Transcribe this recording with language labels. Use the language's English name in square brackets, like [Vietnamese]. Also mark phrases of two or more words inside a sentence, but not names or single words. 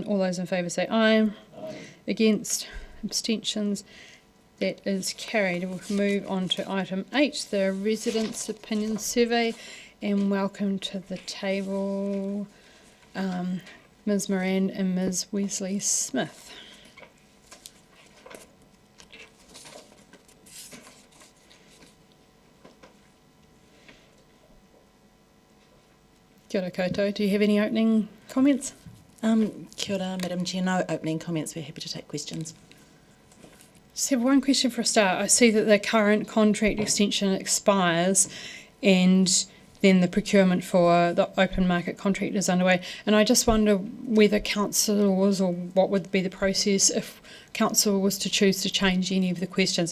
[English] All those in favour say aye. Against? Abstentions? That is carried. We'll move on to item 8, the Residents' Opinion Survey, and welcome to the table Ms Moran and Ms Wesley Smith. [Māori] Kia ora koutou. [English] Do you have any opening comments? [Māori] Kia ora, [English] Madam Chair. No opening comments. We're happy to take questions. Just have one question for a start. I see that the current contract extension expires, and then the procurement for the open market contract is underway. And I just wonder whether council was, or what would be the process if council was to choose to change any of the questions.